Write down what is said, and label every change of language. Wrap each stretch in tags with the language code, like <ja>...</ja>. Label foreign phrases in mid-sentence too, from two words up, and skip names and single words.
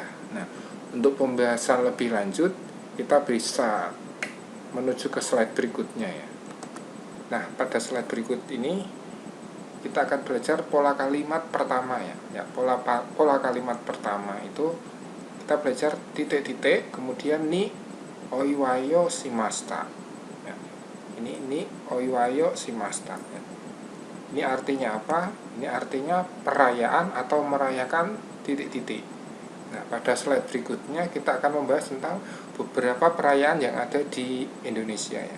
<id>Nah, untuk pembahasan lebih lanjut kita bisa menuju ke slide berikutnya ya. Nah, pada slide berikut ini kita akan belajar pola kalimat pertama ya. Pola kalimat pertama itu kita belajar titik-titik, kemudian</id> <ja>に おいわよ しました.</ja> <id>Ini</id> <ja>おいわよ しました.</ja> <id>Ini artinya apa? Ini artinya perayaan atau merayakan titik-titik. Nah, pada slide berikutnya kita akan membahas tentang beberapa perayaan yang ada di Indonesia ya.</id>